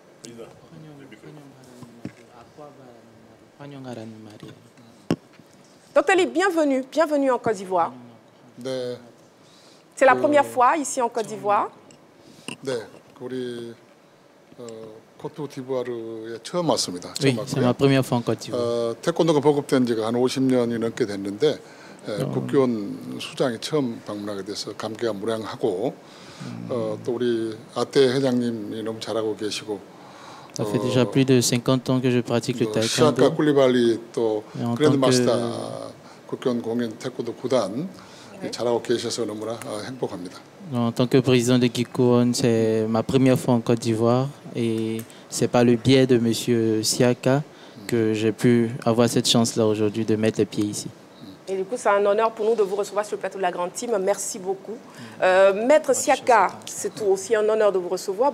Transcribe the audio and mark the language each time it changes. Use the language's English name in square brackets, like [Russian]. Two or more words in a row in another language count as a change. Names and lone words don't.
[French] Docteur Lee, bienvenue en Côte d'Ivoire. C'est la première fois ici en Côte d'Ivoire. Oui, c'est ma première fois en Côte d'Ivoire. [Korean] 태권도가 보급된 지가 한 50년이 넘게 됐는데 국기원 수장이 처음 방문하게 돼서 감개가 무량하고 또 우리 아떼 회장님이 너무 잘하고 계시고 [French] Ça fait déjà plus de 50 ans que je pratique le taekwondo. [Korean] 시아카 쿨리발리 또 그랜드마스터 국기원 공연 태권도 구단 잘하고 계셔서 너무나 행복합니다. [French] En tant que président de Kikuon, c'est ma première fois en Côte d'Ivoire et c'est par le biais de Monsieur Siaka que j'ai pu avoir cette chance-là aujourd'hui de mettre les pieds ici. Et du coup, c'est un honneur pour nous de vous recevoir sur le plateau de la Grande Team. Merci beaucoup. Maître Siaka, c'est aussi un honneur de vous recevoir.